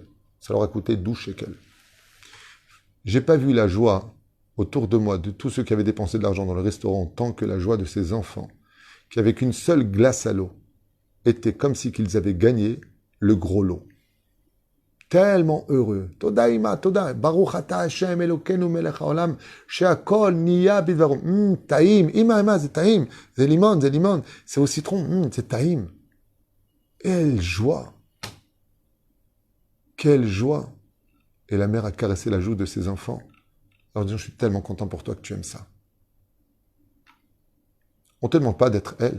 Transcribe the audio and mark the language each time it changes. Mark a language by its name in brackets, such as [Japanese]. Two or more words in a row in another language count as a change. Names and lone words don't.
[French] Ça leur a coûté 12 shekels. J'ai pas vu la joie autour de moi de tous ceux qui avaient dépensé de l'argent dans le restaurant tant que la joie de ces enfants qui avec une seule glace à l'eau étaient comme si qu'ils avaient gagné le gros lot. Tellement heureux. [Hebrew] תודה אמא, תודה. ברוך אתה השם אלוקינו מלך העולם שהכל נהיה בדברו. טעים. אמא, [French] c'est taïm. C'est limon. C'est au citron. C'est taïm. Quelle joie. Quelle joie. Et la mère a caressé la joue de ses enfants. Alors disant, je suis tellement content pour toi que tu aimes ça. On ne te demande pas d'être elle.